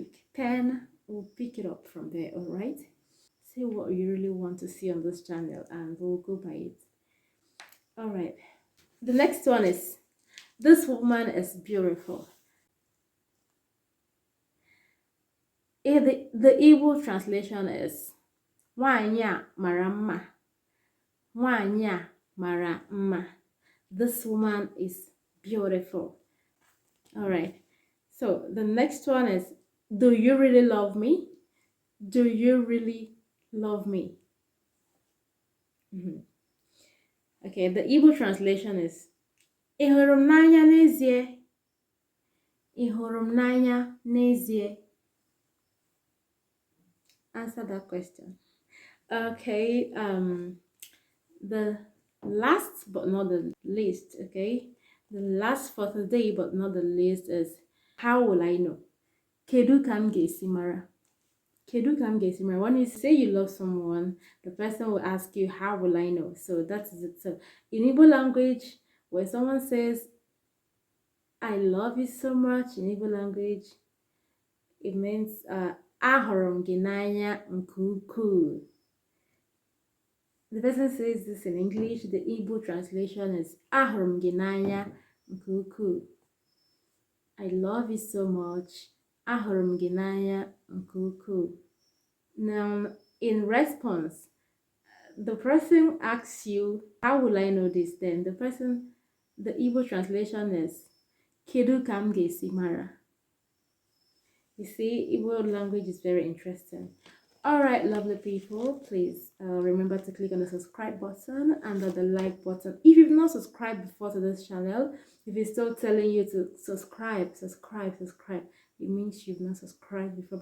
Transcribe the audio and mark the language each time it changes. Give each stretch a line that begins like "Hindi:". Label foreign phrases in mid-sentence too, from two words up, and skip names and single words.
English: Then we'll pick it up from there. All right, say what you really want to see on this channel and we'll go by it. All right, the next one is, this woman is beautiful. The Igbo translation is,
Igbo: nwanyị a mara mma. Nwanyị a mara mma.
English: This woman is beautiful. All right, so the next one is, do you really love me? Do you really love me? Okay, the Igbo translation is,
Igbo: ị hụrụ m n'anya n'ezie? Ị hụrụ m n'anya n'ezie?
English: Answer that question. Okay, the last but not the least, okay, the last for today but not the least is, how will I know?
Igbo: Kedu ka m ga-esi mara? Kedu ka m ga-esi mara?
English: When you say you love someone, the person will ask you, how will I know? So that is it. So in Igbo language, when someone says, I love you so much, in Igbo language, it means
Igbo: ahụrụ m gị n'anya nke ukwuu.
English: The person says this in English. The Igbo translation is,
Igbo: ahụrụ m gị n'anya nke ukwuu.
English: I love you so much.
Igbo: Ahụrụ m gị n'anya nke ukwuu.
English: Now, in response, the person asks you, how will I know this? Then the Igbo translation is,
Igbo: kedu ka m ga-esi mara?
English: You see, Igbo language is very interesting. All right, lovely people, please remember to click on the subscribe button and on the like button. If you've not subscribed before to this channel, if it's still telling you to subscribe, it means you've not subscribed before.